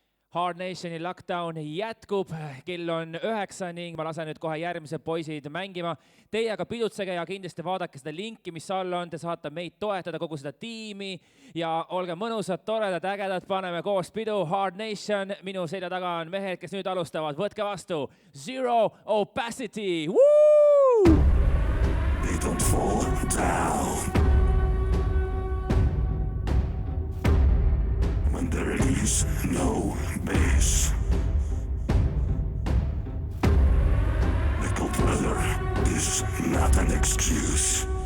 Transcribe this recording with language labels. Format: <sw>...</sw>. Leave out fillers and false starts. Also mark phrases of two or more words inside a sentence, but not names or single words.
<et>Hard Nationi lockdown jätkub, kell on 9 ning ma lasen nüüd kohe järgmised poisid mängima. Teie aga pidutsege ja kindlasti vaadake seda linki, mis all on. Te saate meid toetada, kogu seda tiimi ja olge mõnusad, toredad, ägedad, paneme koos pidu. Hard Nation, minu selja taga on mehed, kes nüüd alustavad. Võtke vastu Zero Opacity. Woo!</et> <en>They don't fall down when there is no base. The cold weather is not an excuse.</en>